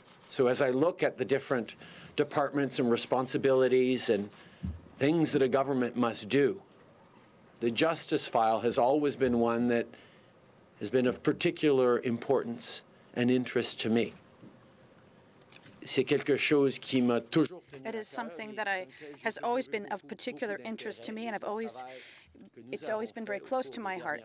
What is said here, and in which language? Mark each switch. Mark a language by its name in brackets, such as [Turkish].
[English] So as I look at the different departments and responsibilities and things that a government must do, the justice file has always been one that has been of particular importance and interest to me. [French] C'est quelque chose qui m'a toujours tenu à cœur. [English] It is something that has always been of particular interest to me, and it's always been very close to my heart.